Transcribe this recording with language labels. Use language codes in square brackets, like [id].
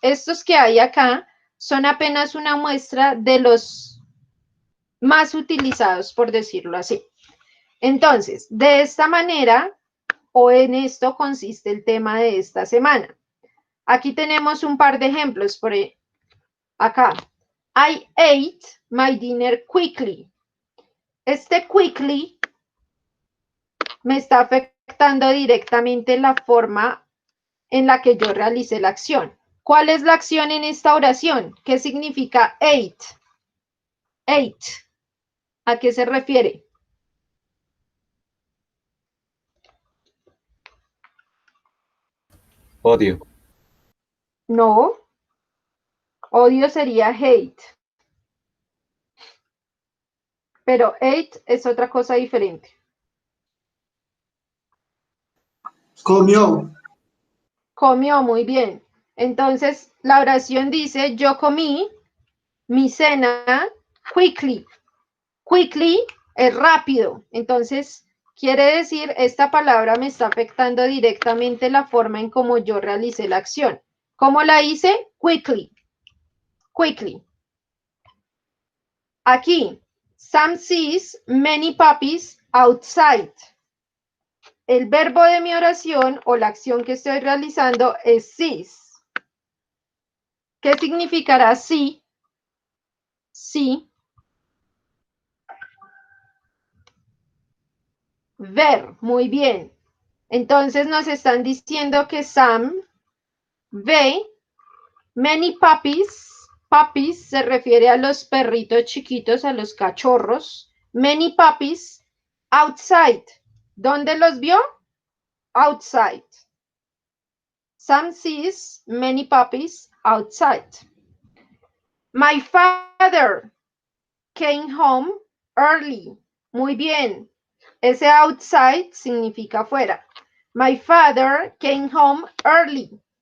[es] Estos que hay acá son apenas una muestra de los más utilizados, por decirlo así. Entonces, de esta manera, o en esto consiste el tema de esta semana. Aquí tenemos un par de ejemplos. Por acá, [en] I ate my dinner quickly. [es] Este quickly me está afectando directamente la forma en la que yo realicé la acción. ¿Cuál es la acción en esta oración? ¿Qué significa ate? Ate. ¿A qué se refiere? Odio. No, odio sería hate. Pero hate es otra cosa diferente. Comió. Comió muy bien. Entonces, la oración dice, yo comí mi cena quickly. Quickly es rápido. Entonces, quiere decir, esta palabra me está afectando directamente la forma en cómo yo realicé la acción. ¿Cómo la hice? Quickly. Quickly. Aquí, [en] Sam sees many puppies outside. [es] El verbo de mi oración o la acción que estoy realizando es sees. ¿Qué significará sí? Sí. Ver, muy bien. Entonces nos están diciendo que Sam ve [en] many puppies. [es] Puppies se refiere a los perritos chiquitos, a los cachorros. [en] Many puppies outside. [es] ¿Dónde los vio? [en] Outside. Sam sees many puppies outside. My father came home early. [es] Muy bien. Ese outside significa fuera. [en] My father came home early.